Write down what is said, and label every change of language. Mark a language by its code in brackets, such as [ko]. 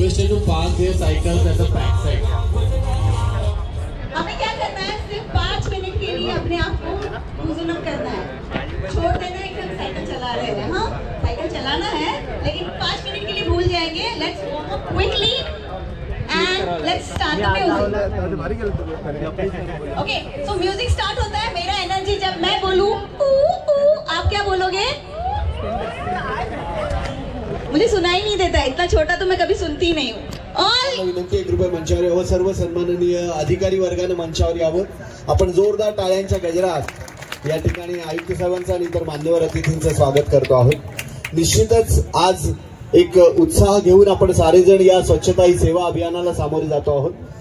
[en] To park their cycles at the back side. [hi] हमें क्या करना है, सिर्फ 5 मिनट के लिए अपने आप को लूजन अप करना है, छोड़ देना है कि हम साइकिल चला रहे हैं। हाँ, साइकिल चलाना है लेकिन 5 मिनट के लिए भूल जाएंगे। [en] Let's warm up quickly and let's start the music. [hi] Okay, so music start होता है। मेरा एनर्जी जब मैं बोलूं आप क्या बोलोगे? मुझे सुनाई नहीं देता, इतना छोटा तो मैं कभी सुनती नहीं हूँ। [mr] विनंती आहे, कृपया मंचावर यावं। सर्व सन्माननीय अधिकारी वर्गाने मंचावर यावं। आपण जोरदार टाळ्यांच्या गजरात या ठिकाणी आयुक्त साहेबांचं आणि इतर मान्यवर अतिथींचं स्वागत करतो आहोत। निश्चितच आज एक उत्साह घेऊन आपण सारेजण या स्वच्छता ही सेवा अभियानाला सामोरे जातो आहोत।